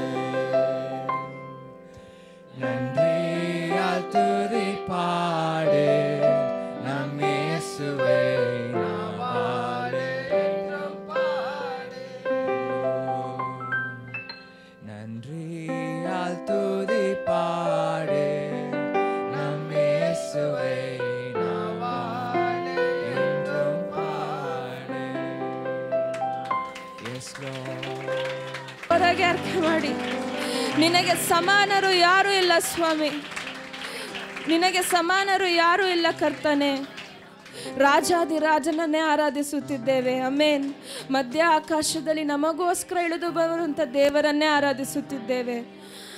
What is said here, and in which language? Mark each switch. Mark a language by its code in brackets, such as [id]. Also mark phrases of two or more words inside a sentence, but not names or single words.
[ta] நன்றியால் துதி பாடு, நம் இயேசுவை நாவாலே என்றும் பாடு. நன்றியால் துதி பாடு, நம் இயேசுவை நாவாலே என்றும் பாடு. [en] Yes Lord. [kn] ಹೊರಗೆ ಅರ್ಥ ಮಾಡಿ, ನಿನಗೆ ಸಮಾನರು ಯಾರೂ ಇಲ್ಲ ಸ್ವಾಮಿ, ನಿನಗೆ ಸಮಾನರು ಯಾರೂ ಇಲ್ಲ ಕರ್ತನೆ. ರಾಜಾದಿರಾಜನನ್ನೇ ಆರಾಧಿಸುತ್ತಿದ್ದೇವೆ. ಆಮೇನ್. ಮಧ್ಯ ಆಕಾಶದಲ್ಲಿ ನಮಗೋಸ್ಕರ ಇಳಿದು ಬರುವಂಥ ದೇವರನ್ನೇ ಆರಾಧಿಸುತ್ತಿದ್ದೇವೆ.